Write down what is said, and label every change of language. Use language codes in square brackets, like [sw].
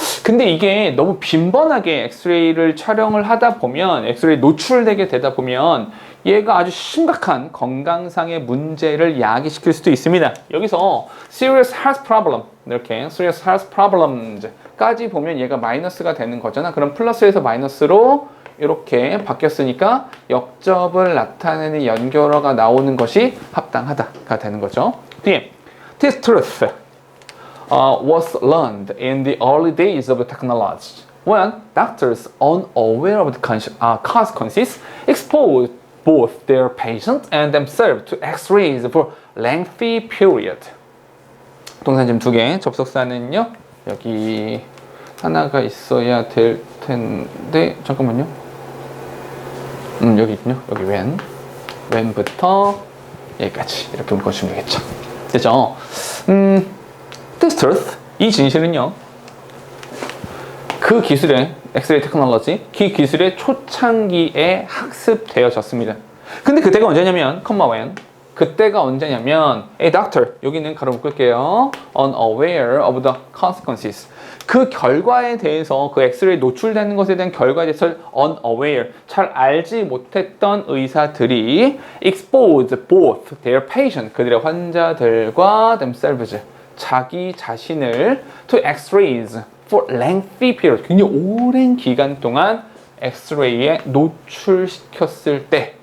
[ko] 근데 이게 너무 빈번하게 엑스레이를 촬영을 하다 보면, 엑스레이 노출되게 되다 보면 얘가 아주 심각한 건강상의 문제를 야기시킬 수도 있습니다. 여기서 [en] serious health problem, [ko] 이렇게 [en] serious health problems [ko] 까지 보면 얘가 마이너스가 되는 거잖아. 그럼 플러스에서 마이너스로 이렇게 바뀌었으니까 역접을 나타내는 연결어가 나오는 것이 합당하다가 되는 거죠. 뒤에 [en] This truth was learned in the early days of technology when doctors, unaware of the consequences, exposed both their patients and themselves to X-rays for lengthy period. [ko] 동사 지금 2개, 접속사는요 여기 하나가 있어야 될 텐데 잠깐만요. 여기 있군요. 여기 when부터 여기까지 이렇게 묶어주면 되겠죠. 됐죠? [en] This truth, [ko] 이 진실은요, 그 기술의 엑스레이 테크놀로지, 그 기술의 초창기에 학습되어졌습니다. 근데 그때가 언제냐면, 그때가 언제냐면, [en] a doctor, [ko] 여기는 가로 묶을게요. [en] unaware of the consequences. [ko] 그 결과에 대해서, 그 엑스레이 노출되는 것에 대한 결과에 대해서 unaware, 잘 알지 못했던 의사들이 [en] exposed both their patient, [ko] 그들의 환자들과 themselves, 자기 자신을 [en] to X-rays for lengthy period, [ko] 굉장히 오랜 기간 동안 엑스레이에 노출시켰을 때